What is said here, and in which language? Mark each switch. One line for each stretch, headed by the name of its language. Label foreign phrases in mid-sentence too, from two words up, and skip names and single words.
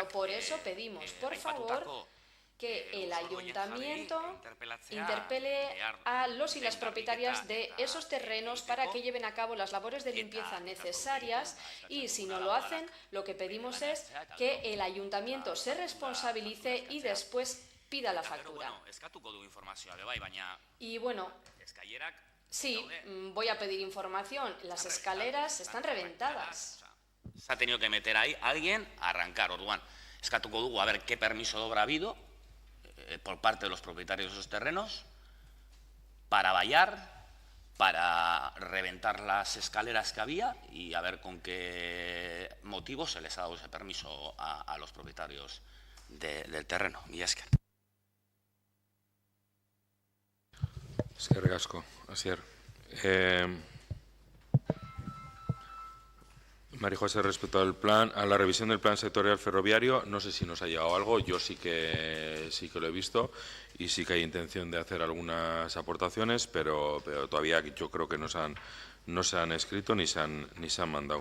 Spanish: Por eso pedimos, por favor, que el ayuntamiento interpele a los y las propietarias de esos terrenos para que lleven a cabo las labores de limpieza necesarias y, si no lo hacen, lo que pedimos es que el ayuntamiento se responsabilice y después pida la factura. Y bueno, sí, voy a pedir información. Las escaleras están reventadas. Se ha tenido que meter ahí alguien a arrancar.
Basque: Orduan, eskatuko dugu
Spanish: a ver qué permiso de obra ha habido por parte de los propietarios de esos terrenos para vallar, para reventar las escaleras que había y a ver con qué motivo se les ha dado ese permiso a los propietarios del terreno. Y es que...
Basque: Eskerrik asko, Asier.
Spanish: María José, respecto al plan, a la revisión del plan sectorial ferroviario, no sé si nos ha llegado algo, yo sí que lo he visto y sí que hay intención de hacer algunas aportaciones, pero todavía yo creo que no se han escrito ni se han mandado.